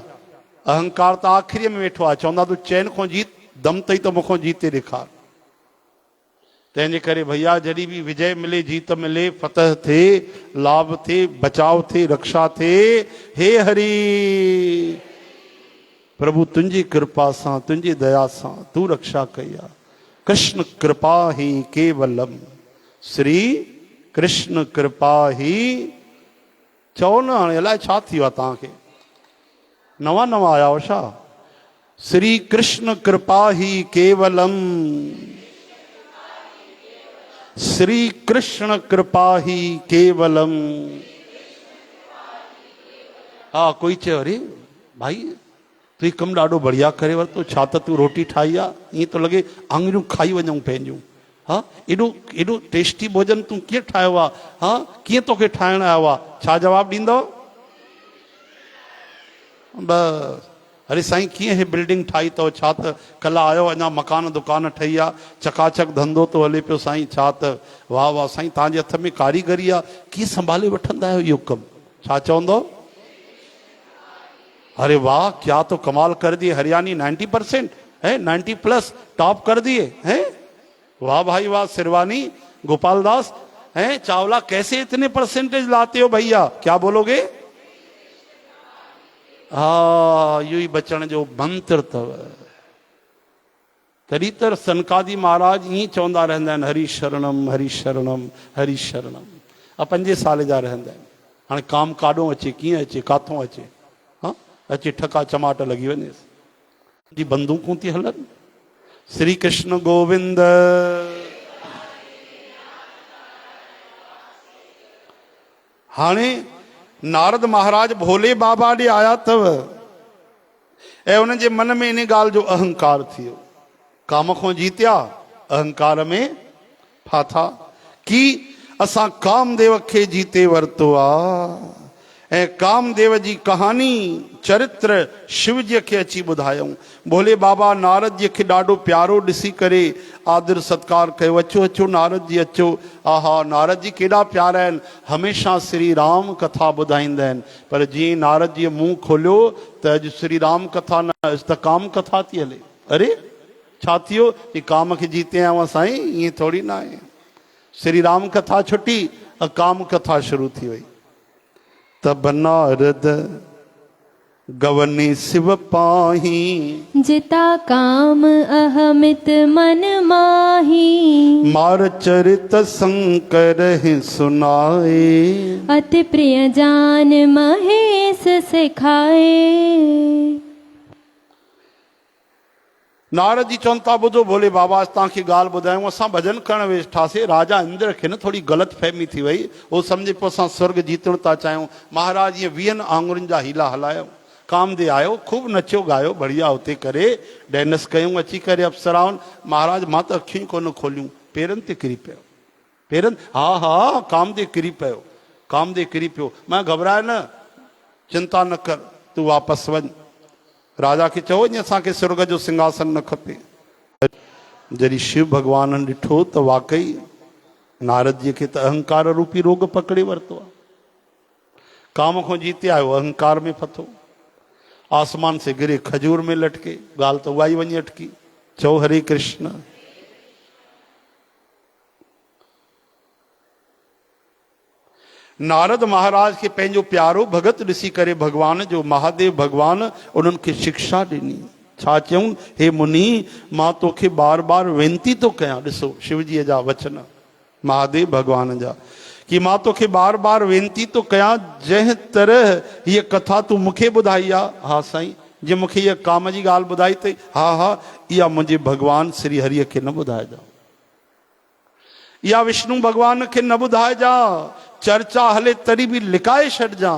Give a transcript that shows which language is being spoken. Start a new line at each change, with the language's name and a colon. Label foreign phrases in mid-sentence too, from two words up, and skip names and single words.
Sindhi: अहंकार त आख़िरीअ में वेठो आहे, चवंदा तूं चैन खां जीत, दम तई त मूंखां जीते ॾेखार। तंहिंजे करे भैया जॾहिं बि विजय मिले, जीत मिले, फतह थिए, लाभ थिए, बचाव थिए, रक्षा थिए, हे हरि प्रभु तुंहिंजी कृपा सां तुंहिंजी दया सां तूं रक्षा कई आहे।
Sanskrit: कृष्ण कृपा ही केवलम, श्री कृष्ण कृपा ही।
Sindhi: चओ न हाणे अलाए छा थी वियो आहे तव्हांखे, नवा नवा आया हो छा?
Sanskrit: श्री कृष्ण कृपा ही केवलम, श्री कृष्ण कृपा ही केवलम।
Sindhi: हा कोई चयो अरे भाई तू ही कमु ॾाढो बढ़िया करे वरितो, छा त तूं रोटी ठाही आहे, ईअं थो लॻे आङुरियूं खाई वञूं पंहिंजूं। हा एॾो टेस्टी भोजन तूं कीअं ठाहियो आहे, हा कीअं तोखे ठाहिणु आयो आहे? छा जवाबु ॾींदो? बस अरे साईं कीअं हे बिल्डिंग ठाही अथव, छा त कल्ह आयो, अञा मकान दुकान ठही आहे, चकाचक धंधो तो हले पियो साईं, छा त वाह वाह साईं तव्हांजे हथ में कारीगरी आहे, कीअं संभाले वठंदा आहियो इहो कमु? छा चवंदो?
Hindi: अरे वाह क्या तो कमाल कर दिए, हरियाणी 90% है, 90+ टॉप कर दिए हैं, वाह भाई वाह। सिरवानी गोपाल दास हैं, चावला कैसे इतने परसेंटेज लाते हो भैया, क्या बोलोगे?
Sindhi: हा इहो ई बचण जो मंत्र अथव। तॾहिं त सनकादी महाराज ईअं चवंदा रहंदा आहिनि,
Sanskrit: हरि शरणम हरि शरणम हरि शरणम।
Sindhi: 5 साल जा रहंदा आहिनि। हाणे काम काॾों अचे, कीअं अचे, काथों अचे? हा अचे ठका चमाट लॻी वञे, जी बंदूकूं थी हलनि। श्री कृष्ण गोविंद। हाणे नारद महाराज भोले बाबा ॾे आया अथव ऐं उन्हनि जे मन में इन ॻाल्हि जो अहंकार थियो। काम खां जीतिया, अहंकार में फाथा की असां कामदेव खे जीते वरितो आहे ऐं कामदेव जी कहानी चरित्र शिव जी खे अची ॿुधायूं। भोले बाबा नारद जी खे ॾाढो प्यारो ॾिसी करे आदर सत्कार कयो, अचो अचो नारद जी अचो। आहा नारद जी केॾा प्यारा आहिनि, हमेशा श्री राम कथा ॿुधाईंदा आहिनि। पर जीअं नारद जी मुंहुं खोलियो त अॼु श्री राम कथा न, अॼु त काम कथा थी हले। अरे छा थियो? ही काम खे जीते आहियां साईं, ईअं थोरी न आहे। श्री राम कथा छुटी, काम कथा शुरू थी वई।
Hindi: तब नारद गवनी शिव पाही, जिता काम अहमित मन माही। मार चरित शंकर सुनाए, अति प्रिय जान महेश सिखाए।
Sindhi: नारद जी चवनि था ॿुधो भोले बाबा तव्हांखे ॻाल्हि ॿुधायूं। असां भॼन करणु वेठासीं, राजा इंद्र खे न थोरी ग़लति फहमी थी वई, उहो सम्झे पियो असां स्वर्ग जीतणु था चाहियूं। महाराज ईअं 20 आङुरियुनि जा हीला हलायो। कामदेव आयो, खूब नचियो गायो, बढ़िया हुते करे डांस कयूं। अची करे अप्सराउनि, महाराज मां त अखियूं कोन खोलियूं, पेरनि ते किरी पियो। पेरनि, हा हा कामदेव किरी पियो। कामदेव किरी पियो,
Hindi: मैं घबराए न, चिंता न कर, तू वापस वञ।
Sindhi: राजा खे चओ असांखे स्वर्ग जो सिंहासन न खपे। जॾहिं शिव भगवान ॾिठो त वाकई नारद जी खे त अहंकार रूपी रोग पकड़े वरितो आहे। काम को जीते आयो, अहंकार में फथो,
Hindi: आसमान से गिरे खजूर में लटके,
Sindhi: गाल तो उहा ई वञी अटकी। चओ हरे कृष्ण। नारद महाराज के पंहिंजो प्यारो भगत ॾिसी करे भगवान जो महादेव भगवान उन्हनि खे शिक्षा ॾिनी। छा चयूं, हे मुनि मां तोखे बार बार वेनती तो कयां। ॾिसो शिवजीअ जा वचन महादेव भगवान जा, कि मां तोखे बार बार वेनती तो कयां, जंहिं तरह हीअ कथा तूं मूंखे ॿुधाई आहे, हा साईं, जे मूंखे हीअ काम जी ॻाल्हि ॿुधाई अथई, हा हा, इहा मुंहिंजे भगवान श्री हरिअ खे न ॿुधाइजां, इहा विष्णु भगवान खे न ॿुधाइजां, चर्चा हले तॾहिं बि लिकाए छॾिजां।